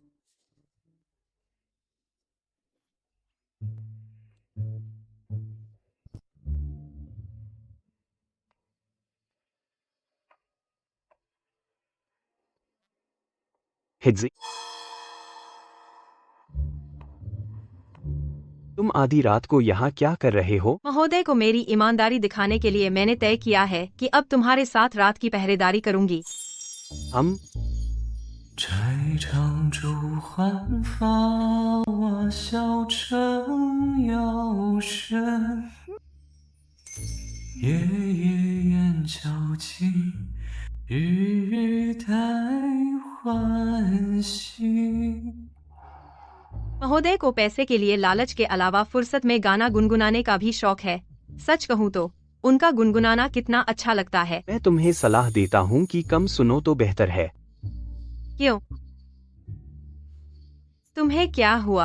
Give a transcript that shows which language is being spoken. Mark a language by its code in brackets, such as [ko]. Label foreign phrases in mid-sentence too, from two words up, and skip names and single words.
[hi] हिज्जी, तुम आधी रात को यहाँ क्या कर रहे हो? महोदय को मेरी ईमानदारी दिखाने के लिए मैंने तय किया है कि अब तुम्हारे साथ रात की पहरेदारी करूंगी। हम [zh] 摘长珠换发，我笑成腰身。夜夜雁叫起，日日待欢喜。 [hi] महोदय को पैसे के लिए लालच के अलावा फुर्सत में गाना गुनगुनाने का भी शौक है। सच कहूँ तो उनका गुनगुनाना कितना अच्छा लगता है। मैं तुम्हें सलाह देता हूँ कि कम सुनो तो बेहतर है। क्यों? तुम्हें क्या हुआ?